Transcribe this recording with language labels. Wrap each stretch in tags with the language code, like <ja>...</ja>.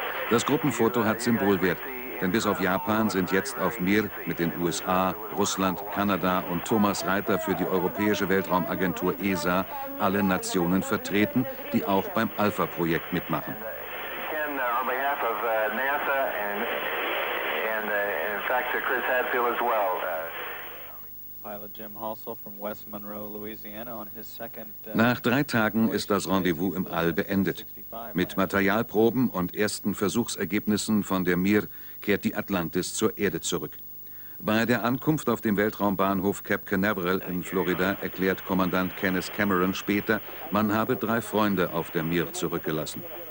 <de>Das Gruppenfoto hat Symbolwert, denn bis auf Japan sind jetzt auf Mir mit den USA, Russland, Kanada und Thomas Reiter für die Europäische Weltraumagentur ESA alle Nationen vertreten, die auch beim Alpha-Projekt mitmachen.</de> <en>On behalf of NASA and in fact Chris Hadfield as well. Pilot Jim Halsell from West Monroe, Louisiana, on his second.</en> <de>Nach 3 Tagen ist das Rendezvous im All beendet. Mit Materialproben und ersten Versuchsergebnissen von der Mir kehrt die Atlantis zur Erde zurück. Bei der Ankunft auf dem Weltraumbahnhof Cape Canaveral in Florida erklärt Kommandant Kenneth Cameron später, man habe 3 Freunde auf der Mir zurückgelassen.</de>